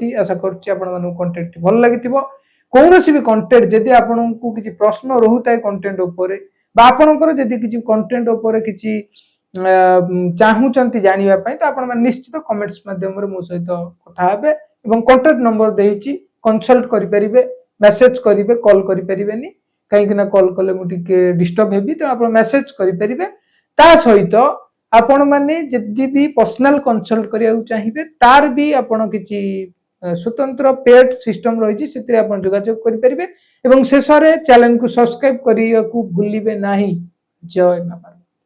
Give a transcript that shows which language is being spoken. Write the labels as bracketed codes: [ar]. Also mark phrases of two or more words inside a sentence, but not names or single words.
[or] ଆଶା କରୁଛି ଆପଣମାନଙ୍କୁ କଣ୍ଟେଣ୍ଟ ଭଲ ଲାଗିଥିବ। କୌଣସି ବି କଣ୍ଟେଣ୍ଟ ଯଦି ଆପଣଙ୍କୁ କିଛି ପ୍ରଶ୍ନ ରହୁଥାଏ କଣ୍ଟେଣ୍ଟ ଉପରେ ବା ଆପଣଙ୍କର ଯଦି କିଛି କଣ୍ଟେଣ୍ଟ ଉପରେ କିଛି ଚାହୁଁଛନ୍ତି ଜାଣିବା ପାଇଁ, ତ ଆପଣ ମାନେ ନିଶ୍ଚିତ କମେଣ୍ଟସ ମାଧ୍ୟମରେ ମୋ ସହିତ କଥା ହେବେ ଏବଂ [en] contact number [or] ଦେଇଛି, କନସଲ୍ଟ କରିପାରିବେ, ମେସେଜ କରିବେ, କଲ୍ କରିପାରିବେନି। କାହିଁକି ନା କଲ୍ କଲେ ମୁଁ ଟିକେ ଡିଷ୍ଟର୍ବ ହେବି, ତେଣୁ ଆପଣ ମେସେଜ କରିପାରିବେ। ତା ସହିତ ଆପଣ ମାନେ ଯଦି ବି [en] personal consult [or] କରିବାକୁ ଚାହିଁବେ ତାର ବି ଆପଣ କିଛି ସ୍ୱତନ୍ତ୍ର ପେଡ ସିଷ୍ଟମ ରହି, ସେଥିରେ ଆପଣ ଯୋଗାଯୋଗ କରିପାରିବେ ଏବଂ ଶେଷରେ ଚ୍ୟାନେଲକୁ ସବସ୍କ୍ରାଇବ କରିବାକୁ ଭୁଲିବେ ନାହିଁ। ଜୟ ମା।